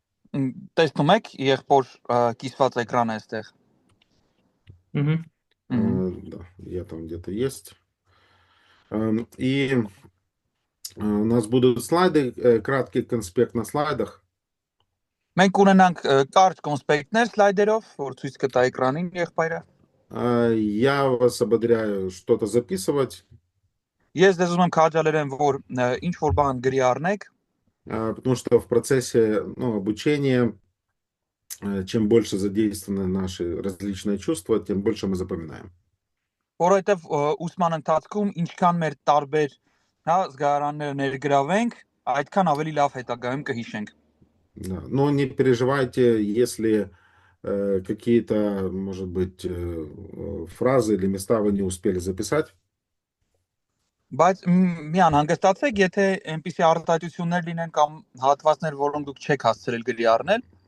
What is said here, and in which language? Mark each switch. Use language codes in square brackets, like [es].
[hy] Տեսնում եք, եղբոր կիսված էկրանը այստեղ։ [ru] Да, я там где-то есть. И у нас будут слайды, краткий конспект на слайдах. [hy] Մենք ունենանք կարճ կոնսպեկտներ սլայդերով, որ ցույց կտա էկրանին եղբայրը։ [ru] Я вас ободряю что-то записывать. [hy] Ես ձեզ ուզում եմ քաջալերեմ, որ ինչ որ բան գրի առնեք, [ru] потому что в процессе обучения, чем больше задействованы наши различные чувства, тем больше мы запоминаем. [hy] Որովհետև ուսման ընթացքում ինչքան մեր տարբեր զգարանները ներգրավենք, այդքան ավելի լավ հետագայում կհիշենք։ [ru] Да. Но не переживайте, если какие-то, может быть, фразы или места вы не успели записать. [hy] Բայց մի անհանգստացեք, եթե այնպիսի արտահայտություններ լինեն կամ հատվածներ, որոնք դուք չեք հասցրել գրի առնել,